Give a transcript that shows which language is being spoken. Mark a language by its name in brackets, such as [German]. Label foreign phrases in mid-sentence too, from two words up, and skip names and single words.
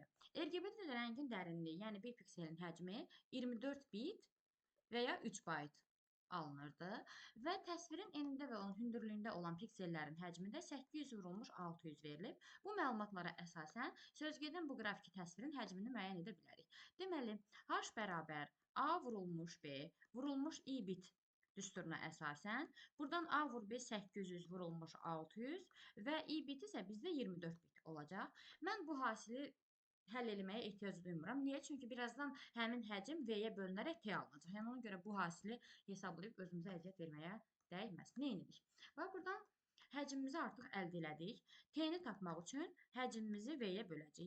[Azerbaijani] RGB-də də rəngin dərinliyi, yəni bir pikselin həcmi 24 bit və ya 3 bayt alınırdı və təsvirin enində və onun hündürlüyündə olan piksellərin həcmi də 800 vurulmuş 600 verilib. Bu məlumatlara əsasən sözgedən bu qrafiki təsvirin həcmini müəyyən edə bilərik. Deməli, h bərabər a vurulmuş b vurulmuş i bit düsturuna əsasən buradan a vur b 800 vurulmuş 600 və i bit isə bizdə 24 bit olacaq. Mən bu hasili həll eləməyə ehtiyac duymuram. Niyə? Çünki birazdan həmin həcm v-yə bölünərək t alınacaq. Yəni ona görə bu hasili hesablayıb özümüzə əziyyət verməyə dəyməz. Nə edirik? Və buradan həcmimizi artıq əldə elədik. T-ni tapmaq üçün həcmimizi v-yə böləcəyik.